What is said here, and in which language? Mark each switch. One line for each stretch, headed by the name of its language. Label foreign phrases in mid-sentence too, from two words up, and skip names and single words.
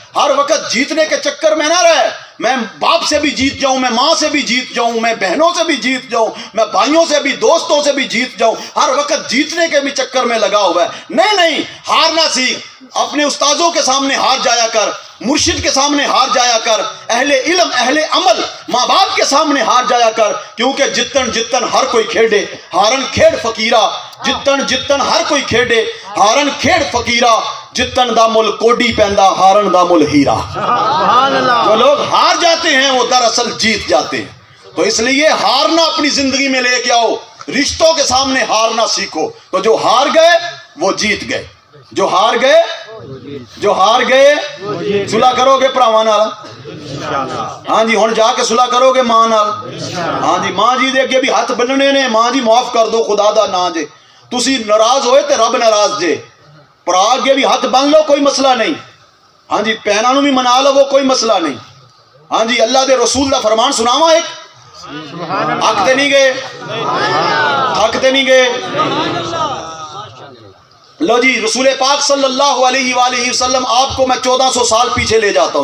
Urdu: ہر وقت جیتنے کے چکر میں نہ رہے، میں باپ سے بھی جیت جاؤں، میں ماں سے بھی جیت جاؤں، میں بہنوں سے بھی جیت جاؤں، میں بھائیوں سے بھی، دوستوں سے بھی جیت جاؤں، ہر وقت جیتنے کے بھی چکر میں لگا ہوا ہے۔ نہیں، ہارنا سیکھ، اپنے استاذوں کے سامنے ہار جایا کر، مرشد کے سامنے ہار جایا کر، اہل علم اہل عمل ماں باپ کے سامنے ہار جایا کر، کیونکہ
Punjabi: جتن ہر کوئی کھیڑے ہارن کھیڑ فقیرہ، جتن ہر کوئی کھیڑے ہارن کھیڑ فقیرہ، جتن دا مل کوڈی پیندا ہارن دا مل ہیرا۔
Arabic: سبحان اللہ،
Urdu: جو لوگ ہار جاتے ہیں وہ دراصل جیت جاتے ہیں۔ تو اس لیے ہارنا اپنی زندگی میں لے کے آؤ، رشتوں کے سامنے ہارنا سیکھو، تو جو ہار گئے وہ جیت گئے.
Punjabi: جو ہار گئے صلح کرو گے بھراواں نال. ہاں جی ہن جا کے صلح کرو گے ماں نال. ہاں جی ماں جی دے اگے بھی ہاتھ بننے نے, ماں جی معاف کر دو خدا دا نا جے. تسی ناراض ہوئے تے رب ناراض جے. بھرا اگے بھی ہاتھ بن لو کوئی مسئلہ نہیں. ہاں جی بہناں نوں بھی منا لو کوئی مسئلہ نہیں. ہاں جی اللہ دے رسول دا فرمان سناواں ایک. حق تے نہیں گئے, حق تے نہیں گئے.
Urdu: لو جی رسول پاک
Arabic: صلی اللہ علیہ وآلہ وسلم
Urdu: آپ کو میں 1400 سال پیچھے لے جاتا ہوں.